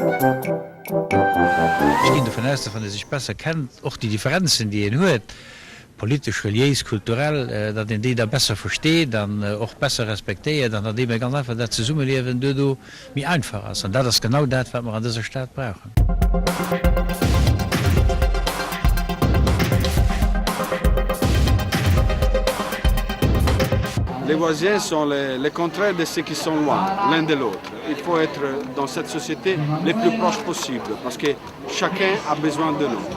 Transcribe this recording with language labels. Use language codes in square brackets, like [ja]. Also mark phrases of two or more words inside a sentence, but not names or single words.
[de] Ich gehe davon aus, dass man sich besser kennt, auch die Differenzen, die ihr hört, politisch, religieus, kulturell, dat in die dat besser versteht, dann auch besser respektiert, dann die ganz einfach dat Zusammenleben do mir einfach ist. Und das ist genau das, was wir an dieser Stadt brauchen. [fr] Les voisins sont les contraires de ceux qui sont loin, l'un de l'autre. Il faut être dans cette société les plus proches possible, parce que chacun a besoin de l'autre.